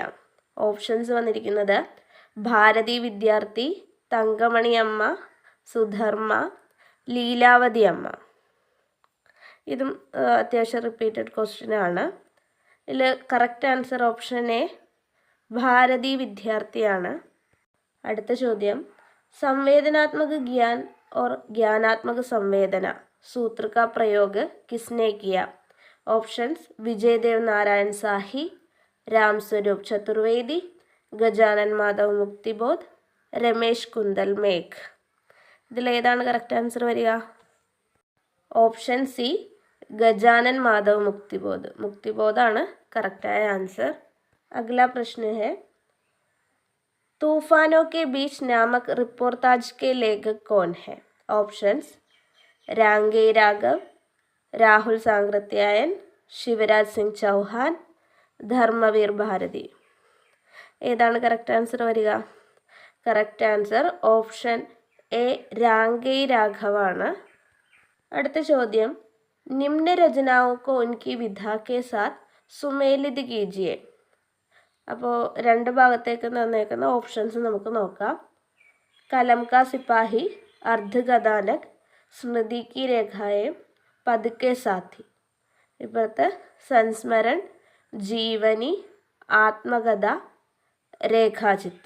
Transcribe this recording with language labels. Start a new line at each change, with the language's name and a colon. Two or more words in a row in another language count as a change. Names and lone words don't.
Malayalam: ഓപ്ഷൻസ് വന്നിരിക്കുന്നത് ഭാരതി വിദ്യാർത്ഥി, തങ്കമണി അമ്മ, സുധർമ്മ, ലീലാവതി അമ്മ. ഇതും അത്യാവശ്യം റിപ്പീറ്റഡ് ക്വസ്റ്റ്യൻ ആണ്. ഇതിൽ കറക്റ്റ് ആൻസർ ഓപ്ഷൻ എ, ഭാരതി വിദ്യാർത്ഥിയാണ്. അടുത്ത ചോദ്യം,
Hindi: संवेदनात्मक ज्ञान और ज्ञानात्मक संवेदना सूत्र का प्रयोग किसने किया. ऑप्शंस विजयदेव नारायण साही, राम स्वरूप चतुर्वेदी, गजानन माधव मुक्तिबोध, രമേശ് കുന്തൽ മേഘ്.
Malayalam: ഇതിലേതാണ് കറക്റ്റ് ആൻസർ വരിക? ഓപ്ഷൻ സി, ഗജാനൻ മാധവ് മുക്തിബോധ്. മുക്തിബോധാണ് കറക്റ്റായ ആൻസർ.
Hindi: अगला प्रश्न है, तूफानों के बीच नामक रिपोर्टाज के लेखक कौन है. ऑप्शंस रांगे राघव, राहुल सांकृत्यायन, शिवराज सिंह चौहान, धर्मवीर भारती.
Malayalam: ഏതാണ് കറക്റ്റ് ആൻസർ വരിക? കറക്റ്റ് ആൻസർ ഓപ്ഷൻ എ, രാംഗേ രാഘവാണ്. അടുത്ത ചോദ്യം,
Hindi: निम्न रचनाओं को उनकी विधा के साथ सुमेलित कीजिए.
Malayalam: അപ്പോൾ രണ്ട് ഭാഗത്തേക്ക് തന്നേക്കുന്ന ഓപ്ഷൻസ് നമുക്ക് നോക്കാം. കലം കാ സിപ്പാഹി, അർദ്ധകഥാനക്, സ്മൃതി കി രേഖായെ, പതുക്കെ സാഥി.
Hindi: ഇപ്പോഴത്തെ संस्मरण, जीवनी, आत्मकथा, रेखाचित्र.